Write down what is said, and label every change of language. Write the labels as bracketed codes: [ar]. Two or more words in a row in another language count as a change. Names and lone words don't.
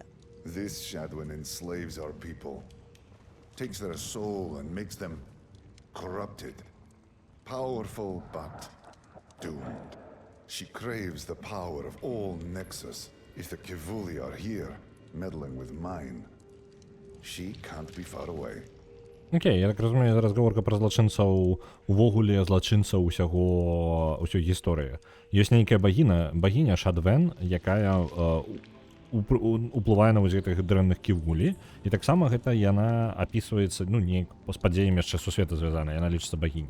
[en] This Shadwin enslaves our people, takes their soul and makes them corrupted. Powerful, but doomed. She craves the power of all Nexus, If the Kivuli are here, meddling with mine, she can't be far away. [be] Окей, я так разумею, зараз гаворка пра злачынцаў, увогуле злачынцаў усёй гісторыі. Ёсць нейкая багіня Шадвен, якая уплывае на вось гэтых дрэнных ківгулі, і таксама гэта яна апісваецца, ну, неяк з падзеямі яшчэ сусвета звязана, яна лічыцца багіняй.